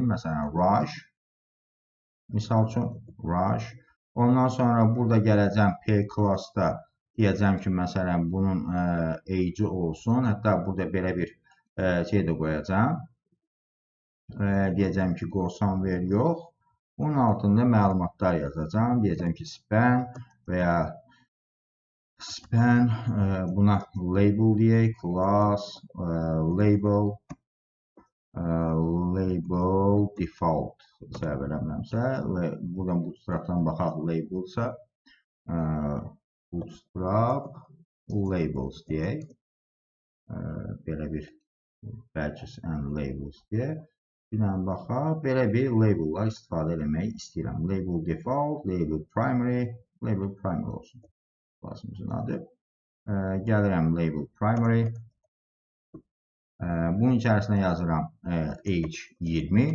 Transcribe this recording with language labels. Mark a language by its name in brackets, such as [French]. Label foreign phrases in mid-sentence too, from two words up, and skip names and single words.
[Azerbaijani] Məsələn, Raj. Misal üçün, Raj. Ondan sonra burada gələcəm P class'da deyəcəm ki, məsələn, bunun age'i olsun. Hətta burada belə bir şey də qoyacağım. Deyəcəm ki, [English] go somewhere yox. [Azerbaijani] Bunun altında məlumatlar yazacağım. Deyəcəm ki, span və ya span, buna label deyək, class, [English] label default [Azerbaijani] səhv eləmirəmsə, buradan Bootstrap'dan baxaq labelsa, Bootstrap labels deyək, belə bir [English] badges and labels [Azerbaijani] deyək, bir dənə baxaq, belə bir label'lar istifadə eləmək istəyirəm. [English] Label default, label primary olsun. [Azerbaijani] Klasımızın adı. Gəlirəm [English] label primary. [Azerbaijani] Bunun içərisində yazıram age 20.